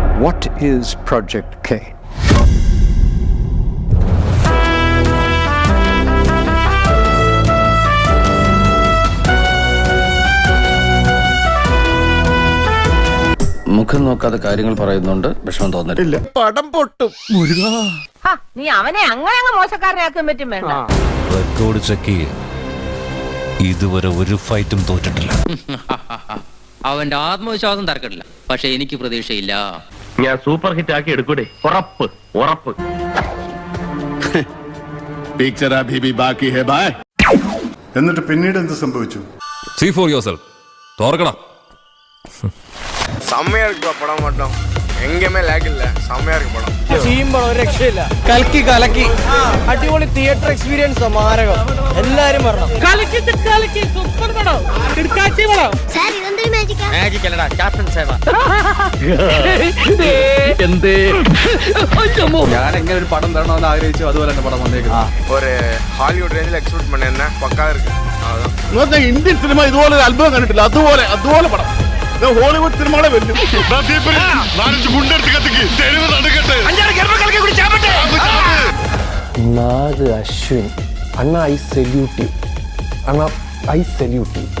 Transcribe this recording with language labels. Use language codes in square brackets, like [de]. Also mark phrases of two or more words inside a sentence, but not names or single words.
[en] What is Project K? [ml] മുഖം നോക്കാതെ കാര്യങ്ങൾ പറയുന്നുണ്ട്, വിഷമം തോന്നില്ല. പടം പൊട്ടും. നീ അവനെ അങ്ങനെ മോശക്കാരനാക്കാൻ പറ്റും വേണ്ട. [en] record check [ml] ചെയ്യ, ഇതുവരെ ഒരു ഫൈറ്റും തോറ്റിട്ടില്ല. അവന്റെ ആത്മവിശ്വാസം തർക്കമില്ല, പക്ഷെ എനിക്ക് പ്രതീക്ഷയില്ല. ഞാൻ [en] super hit [ml] ആക്കി എടുക്കൂടെ, ഉറപ്പ് ഉറപ്പ്. എന്നിട്ട് പിന്നീട് എന്ത് സംഭവിച്ചു? [en] See for yourself. തോർക്കണം. [ta] செம்மையா இருக்கு படம் மட்டும், எங்கேயுமே லேக் இல்ல. செம்மையா இருக்கு படம். [ml] ചെയ്യുമ്പോൾ ഒരു രക്ഷയില്ല. കലക്കി അടിപൊളി [en] theater experience [ml] മാരകം. എല്ലാരും പറഞ്ഞു കലക്കി സൂപ്പർ പടം, കിടക്കാച്ചി പടം. സാർ ഇതെന്തൊരു മാജിക്കാ? മാജിക് അല്ലടാ, ക്യാപ്റ്റൻ സേവ. ഞാൻ എങ്ങനെ ഒരു പടം തരണമെന്ന് ആഗ്രഹിച്ചു, അതുപോലെ തന്നെ പടം വന്നേക്കുന്നു. [ta] ஒரு ஹாலிவுட் ரேஞ்சில் எக்ஸ்பெக்ட் பண்ணியிருந்தேன். പക്കാ இருக்கு. [ml] നിങ്ങൾക്ക് ഇന്ത്യൻ സിനിമ ഇതുപോലെ ഒരു അത്ഭുതം കണ്ടിട്ടില്ല. അതുപോലെ പടം ഹോളിവുഡ് സിനിമകളെ വെല്ലും. നാഗ് അശ്വിൻ അണ്ണ, [en] I salute you [ml] അണ്ണ, [en] I salute you.